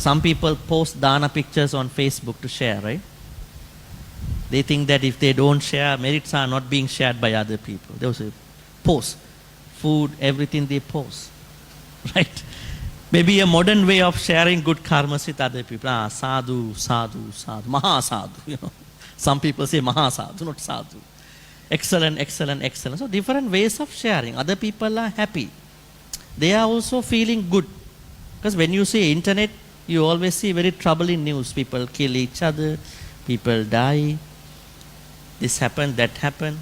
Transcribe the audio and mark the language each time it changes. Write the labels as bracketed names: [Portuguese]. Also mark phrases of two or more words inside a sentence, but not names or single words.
[English] Some people post dana pictures on Facebook to share, right? They think that if they don't share, merits are not being shared by other people. They also post food, everything they post, right? Maybe a modern way of sharing good karmas with other people. [Pali] Sadhu, sadhu, sadhu, maha sadhu. [English] You know, some people say [Pali] maha sadhu, [English] not sadhu. Excellent, excellent, excellent. So different ways of sharing. Other people are happy. They are also feeling good. Because when you see internet, you always see very troubling news. People kill each other, people die. This happened, that happened.